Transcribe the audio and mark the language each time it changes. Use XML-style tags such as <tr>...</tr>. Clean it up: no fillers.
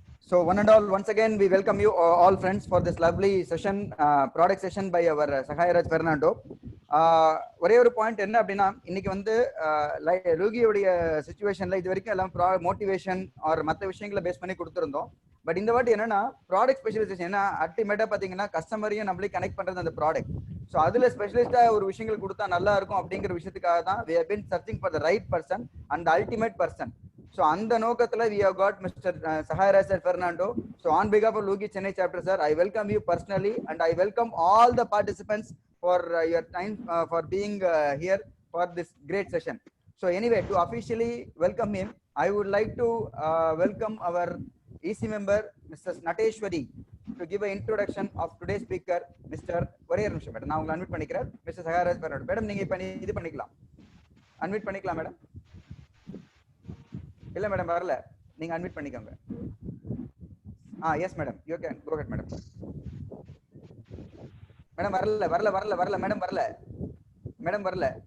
<en>So one and all, once again, we welcome you all friends for this lovely session, product session by our Sahayaraj Fernando.</en> <ta>ஒரே ஒரு point என்ன அப்படின்னா, இன்னைக்கு வந்து லூகியோடைய சிச்சுவேஷன்ல இது வரைக்கும் எல்லாம் மோட்டிவேஷன் ஆர் மற்ற விஷயங்களை பேஸ் பண்ணி கொடுத்துருந்தோம். பட் இந்த வாட்டி என்னன்னா ப்ராடக்ட் ஸ்பெஷலைசேஷன், ஏன்னா அல்டிமேட்டா பாத்தீங்கன்னா கஸ்டமரையும் நம்மளே கனெக்ட் பண்றது அந்த ப்ராடக்ட். ஸோ அதுல ஸ்பெஷலிஸ்டா ஒரு விஷயங்கள் கொடுத்தா நல்லா இருக்கும் அப்படிங்கிற விஷயத்துக்காக தான்</ta> <en>we have been searching for the right person and the ultimate person. So</en> <ta>அந்த நோக்கத்துல</ta> <en>we have got Mr. Sahayaraj Fernando. So on behalf of Lugi Chennai chapter, sir, I welcome you personally and I welcome all the participants for your time for being here for this great session. So anyway, to officially welcome him, I would like to welcome our EC member Mrs. Nateshwari to give an introduction of today's speaker, Mr. Vareyar Nisha.</en> <ta>Madam, நான் உங்களை unmute பண்ணிக்கிறேன். Mr. Sahayaraj Fernando. Madam, நீங்க இப்ப இது பண்ணிக்கலாம், unmute பண்ணிக்கலாம் madam. இல்ல madam வரல, நீங்க அன்மிட் பண்ணிக்கோங்க.</ta> <en>Yes madam, you can go ahead madam.</en> <ta>Madam வரல வரல வரல வரல மேடம் வரல மேடம் வரல.</ta>